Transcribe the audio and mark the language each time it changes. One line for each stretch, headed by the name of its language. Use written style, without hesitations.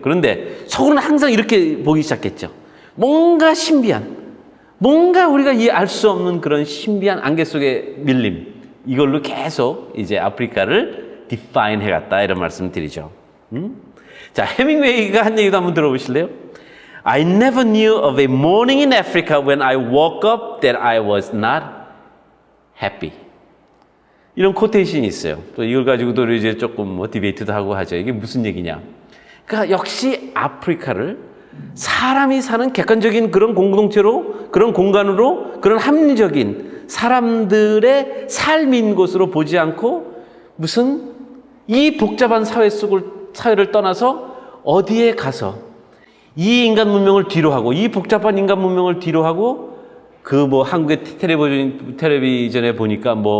Korean: 그런데 속으로는 항상 이렇게 보기 시작했죠. 뭔가 신비한, 뭔가 우리가 알 수 없는 그런 신비한 안개 속의 밀림, 이걸로 계속 이제 아프리카를 define 해갔다, 이런 말씀 드리죠. 자, 해밍웨이가 한 얘기도 한번 들어보실래요?
English: I never knew of a morning in Africa when I woke up that I was not happy.
Korean: 이런 코테이션이 있어요. 또 이걸 가지고도 이제 조금 디베이트도 하고 하죠. 이게 무슨 얘기냐? 그러니까 역시 아프리카를 사람이 사는 객관적인 그런 공동체로, 그런 공간으로, 그런 합리적인 사람들의 삶인 곳으로 보지 않고 무슨 이 복잡한 사회를 떠나서 어디에 가서 이 인간 문명을 뒤로 하고, 이 복잡한 인간 문명을 뒤로 하고, 한국의 텔레비전에 보니까